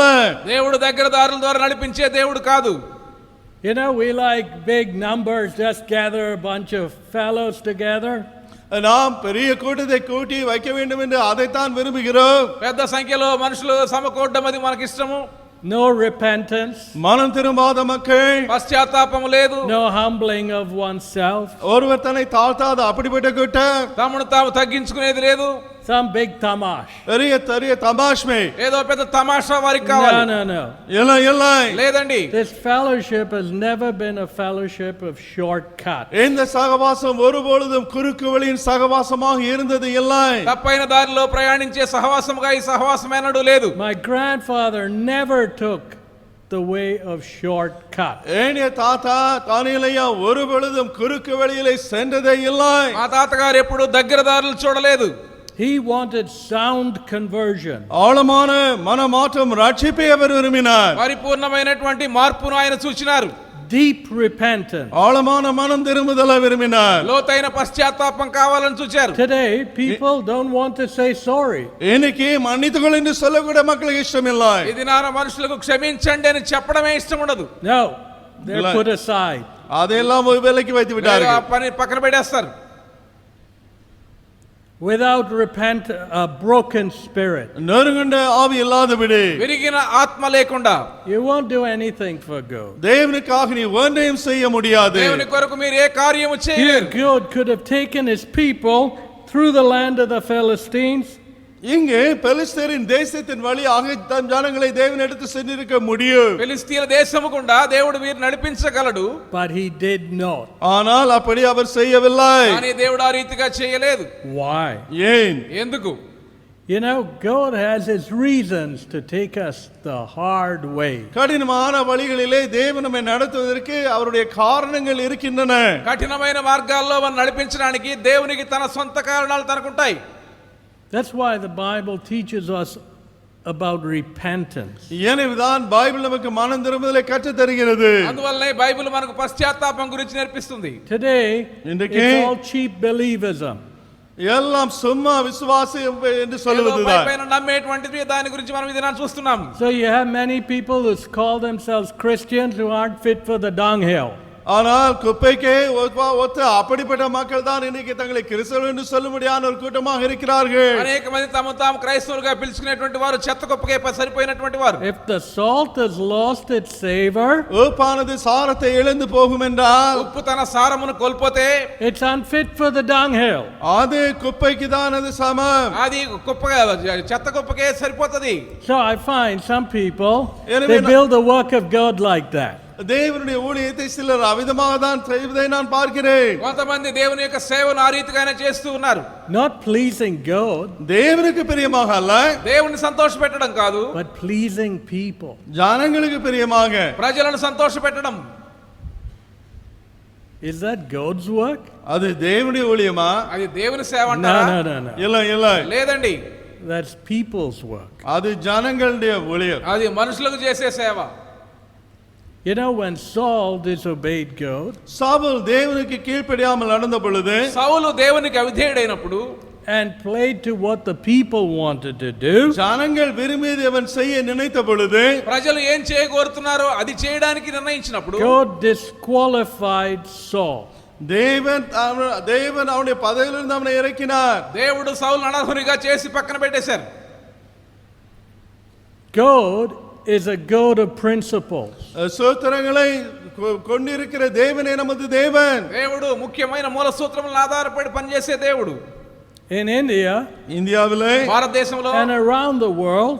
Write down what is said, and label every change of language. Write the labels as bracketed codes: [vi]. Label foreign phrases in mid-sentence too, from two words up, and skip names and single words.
[te] దేవుడు దగ్గర దారుల ద్వారా నడిపించే దేవుడు కాదు. [en] You know, we like big numbers, just gather a bunch of fellows together. [ta] நாம் பெரிய கூட்டத்தை கூட்டி வைக்க வேண்டும் என்று அதைத்தான் விரும்புகிறோம். [te] పెద్ద సంఖ్యలో మనుషులు సమకూడడం అది మనకి ఇష్టము. [en] No repentance. [ta] மனம் திரும்பாத மக்கள். [te] పశ్చాత్తాపం లేదు. [en] No humbling of oneself. [ta] ஒருவர் தன்னை தாழ்த்தாத அப்படிப்பட்ட கூட்டம். [te] తమను తాము తగ్గించుకునేది లేదు. [en] Some big tamash. [ta] பெரிய தமாஷ்மே. [te] ఏదో పెద్ద తమాషా వారికి కావాలి. [en] No. [ta] இல்லை. [te] లేదండి. [en] This fellowship has never been a fellowship of shortcuts. [ta] இந்த சகவாசம் ஒருபொழுதும் குறுக்கு வழியின் சகவாசமாக இருந்தது இல்லை. [te] తప్పైన దారిలో ప్రయాణించే సహవాసముగా ఈ సహవాసం ఎన్నడూ లేదు. [en] My grandfather never took the way of shortcuts. [ta] ஏனிய தாத்தா தானியலையா ஒருபொழுதும் குறுக்கு வழியிலே சென்றதே இல்லை. [te] మా తాతగారు ఎప్పుడు దగ్గర దారులు చూడలేదు. [en] He wanted sound conversion. [ta] ஆழமான மனமாற்றம் ரட்சிப்பை அவர் விரும்பினார். [te] పరిపూర్ణమైనటువంటి మార్పును ఆయన చూచినారు. [en] Deep repentance. [ta] ஆழமான மனம் திரும்புதலை விரும்பினார். [te] లోతైన పశ్చాత్తాపం కావాలని చూచారు. [en] Today, people don't want to say sorry. [ta] இன்னைக்கு மன்னித்துக்கொள் என்று சொல்லக்கூட மக்களுக்கு இஷ்டம் இல்லை. [te] ఈ దినాన మనుషులకు క్షమించండి అని చెప్పడమే ఇష్టం ఉండదు. [en] No, they're put aside. [ta] அதெல்லாம் விலைக்கு வைத்து [te] ఆ [ta] விட்டார்கள். [te] పని పక్కన పెట్టేస్తారు. [en] Without a broken spirit, [ta] நெருங்கண்ட ஆவி இல்லாதபடி [te] విరిగిన ఆత్మ లేకుండా [en] you won't do anything for God. [ta] தேவனுக்காக நீ ஒன்றையும் செய்ய முடியாது. [te] దేవుని కొరకు మీరు ఏ కార్యము [en] Here, [te] చేయలేరు. [en] God could have taken his people through the land of the Philistines, [ta] இங்கே பெலிஸ்தரின் தேசத்தின் வழியாக தம் ஜனங்களை தேவன் எடுத்து சென்றிருக்க முடியும். [te] ఫిలిష్తీయుల దేశము గుండా దేవుడు వీరు నడిపించగలడు. [en] but he did not. [ta] ஆனால் அப்படி அவர் செய்யவில்லை. [te] కానీ దేవుడు ఆ రీతిగా చేయలేదు. [en] Why? [ta] ஏன்? [te] ఎందుకు? [en] You know, God has his reasons to take us the hard way. [ta] கடினமான வழிகளிலே தேவன் நம்மை நடத்துவதற்கு அவருடைய காரணங்கள் இருக்கின்றன. [te] కఠినమైన మార్గాల్లో మనం నడిపించడానికి దేవునికి తన సొంత కారణాలు తనకుంటాయి. [en] That's why the Bible teaches us about repentance. [ta] எனவேதான் பைபிள் நமக்கு மனம் திரும்புதலை கற்றுத் தருகிறது. [te] అందువల్లనే బైబిల్ మనకు పశ్చాత్తాపం గురించి నేర్పిస్తుంది. [en] Today, [ta] இன்றைக்கு [en] it's all cheap believism. [ta] எல்லாம் சும்மா விசுவாசம் என்று [te] ఏదో [ta] சொல்லுவதுதான். [te] పైపైన నమ్మేటువంటిది దాని గురించి మనం ఇది చూస్తున్నాం. [en] So you have many people who call themselves Christians who aren't fit for the dunghill. [ta] ஆனால் குப்பைக்கே ஒத்த அப்படிப்பட்ட மக்கள் தான் இன்னைக்கு தங்களை கிறிஸ்தவர்கள் என்று சொல்லும்படியான ஒரு கூட்டமாக இருக்கிறார்கள். [te] అనేక మంది తమ తాము క్రైస్తవులుగా పిలుచుకునేటువంటి వారు చెత్త కుప్పకే సరిపోయినటువంటి వారు. [en] If the salt has lost its savor, [ta] உப்பானது சாரத்தை இழந்து போகும் என்றால் [te] ఉప్పు తన సారమును కోల్పోతే [en] it's unfit for the dunghill. [ta] அது குப்பைக்கு தான் அது சமம். [te] అది కుప్ప చెత్త కుప్పకే సరిపోతది. [en] So I find some people, [ta] எனவே [en] they build the work of God like that. [ta] தேவனுடைய ஊழியத்தை சிலர் அவிதமாக தான் செய்வதை நான் பார்க்கிறேன். [te] కొంతమంది దేవుని యొక్క సేవను ఆ రీతిగానే చేస్తూ ఉన్నారు. [en] Not pleasing God, [ta] தேவனுக்கு பிரியமாக அல்ல, [te] దేవుని సంతోషపెట్టడం కాదు, [en] but pleasing people. [ta] ஜனங்களுக்கு பிரியமாக. [te] ప్రజలను సంతోషపెట్టడం. [en] Is that God's work? [ta] அது தேவனுடைய ஊழியமா? [te] అది దేవుని సేవ [en] No, [te] అంటారా? [en] no. [ta] இல்லை இல்லை, [te] లేదండి, [en] That's people's work. [ta] அது ஜனங்களுடைய ஊழியம். [te] అది మనుషులకు చేసే సేవ. [en] You know, when Saul disobeyed God, [ta] சாவுல் தேவனுக்கு கீழ்ப்படியாமல் நடந்த பொழுது [te] సౌలు దేవునికి అవిధేయుడైనప్పుడు [en] and played to what the people wanted to do, [ta] ஜனங்கள் விரும்பியதை அவன் செய்ய நினைத்த பொழுது [te] ప్రజలు ఏం చేయగోరుతున్నారో అది చేయడానికి నిర్ణయించినప్పుడు [en] God disqualified Saul. [ta] தேவன் அவனுடைய பதவியிலிருந்து அவனை இறக்கினார். [te] దేవుడు సౌలు అనర్హునిగా చేసి పక్కన పెట్టేశారు. [en] God is a God of principles. [ta] சூத்திரங்களை கொண்டிருக்கிற தேவனே நமது தேவன். [te] దేవుడు ముఖ్యమైన మూల సూత్రములను ఆధారపడి పనిచేసే దేవుడు. [en] In India [ta] இந்தியாவிலே [te] భారతదేశంలో [en] and around the world,